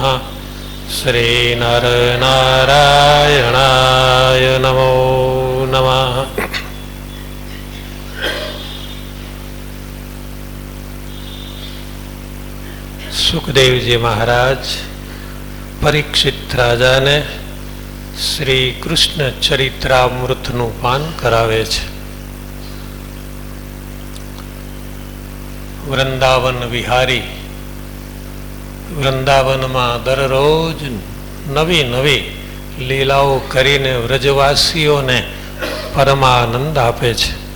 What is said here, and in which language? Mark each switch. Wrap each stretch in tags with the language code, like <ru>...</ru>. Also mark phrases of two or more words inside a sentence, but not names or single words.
<sa>श्री नरनारायणाय नमो नमः।</sa> <hi>सुखदेव जी महाराज परीक्षित राजा ने श्री कृष्ण चरित्रामृतનું</hi> <gu>પાન કરાવે છે। વૃંદાવન વિહારી વૃંદાવનમાં દરરોજ નવી નવી લીલાઓ કરીને વ્રજવાસીઓને પરમાનંદ આપે છે।</gu>